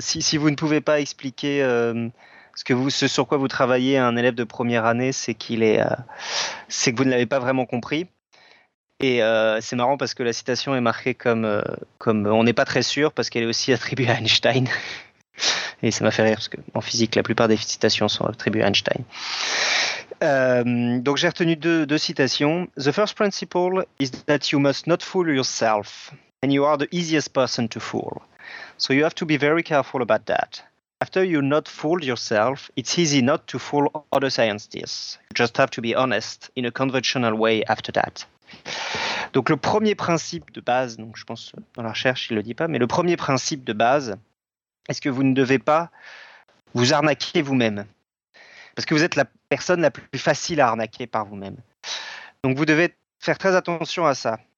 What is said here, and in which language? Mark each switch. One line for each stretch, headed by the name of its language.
French: Si vous ne pouvez pas expliquer ce sur quoi vous travaillez à un élève de première année, c'est qu'il est, c'est que vous ne l'avez pas vraiment compris. Et c'est marrant parce que la citation est marquée comme on n'est pas très sûr parce qu'elle est aussi attribuée à Einstein. Et ça m'a fait rire parce qu'en physique, la plupart des citations sont attribuées à Einstein. Donc j'ai retenu deux citations.
English: « The first principle is that you must not fool yourself. » And you are the easiest person to fool. So you have to be very careful about that. After you not fooled yourself, it's easy not to fool other scientists. You just have to be honest in a conventional way after that.
French: Donc le premier principe de base, donc je pense dans la recherche, il ne le dit pas, mais le premier principe de base, est-ce que vous ne devez pas vous arnaquer vous-même? Parce que vous êtes la personne la plus facile à arnaquer par vous-même. Donc vous devez faire très attention à ça.